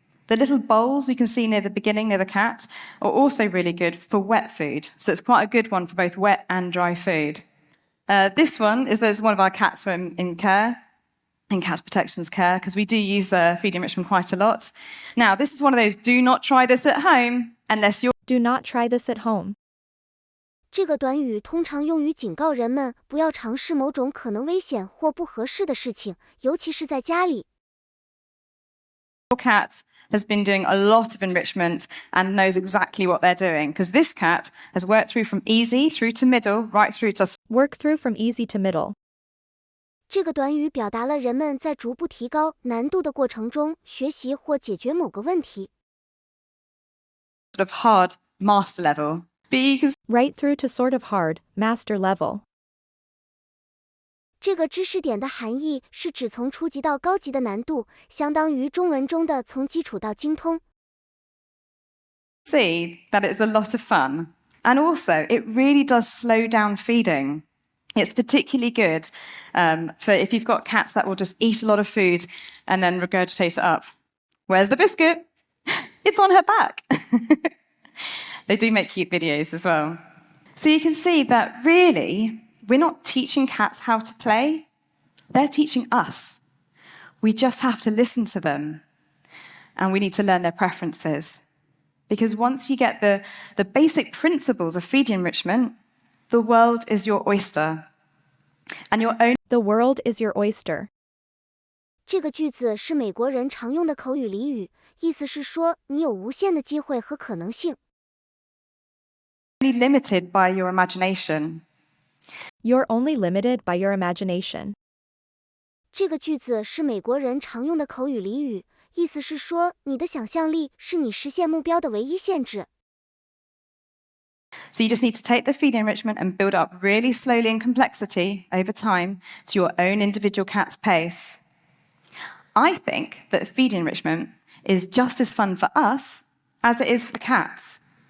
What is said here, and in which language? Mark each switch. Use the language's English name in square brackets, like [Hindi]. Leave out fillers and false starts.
[English] The little bowls you can see near the beginning, near the cat, are also really good for wet food. So it's quite a good one for both wet and dry food. This one is one of our cats in care, in Cat Protection's care, because we do use feed enrichment quite a lot. Now, this is one of those, do not try this at home unless you're... Do not try this at home. [Chinese] 这个短语通常用于警告人们不要尝试某种可能危险或不合适的事情，尤其是在家里。 [English] Your cat has been doing a lot of enrichment and knows exactly what they're doing, because this cat has worked through from easy through to middle, right through to... Work through from easy to middle. [Chinese] 这个短语表达了人们在逐步提高难度的过程中学习或解决某个问题。 [English] Sort of hard master level. Because Right through to sort of hard, master level. [Chinese] 这个知识点的含义是指从初级到高级的难度，相当于中文中的从基础到精通。 [English] see that it's a lot of fun. And also, it really does slow down feeding. It's particularly good for if you've got cats that will just eat a lot of food and then regurgitate it up. Where's the biscuit? It's on her back. They do make cute videos as well. So you can see that really, we're not teaching cats how to play. They're teaching us. We just have to listen to them. And we need to learn their preferences. Because once you get the basic principles of feeding enrichment, the world is your oyster. And your own... The world is your oyster. [Chinese] 这个句子是美国人常用的口语俚语，意思是说你有无限的机会和可能性。 [English] Only limited by your imagination. You're only limited by your imagination. [Chinese] 这个句子是美国人常用的口语俚语，意思是说你的想象力是你实现目标的唯一限制。 [English] So you just need to take the feed enrichment and build up really slowly in complexity over time to your own individual cat's pace. I think that feed enrichment is just as fun for us as it is for the cats.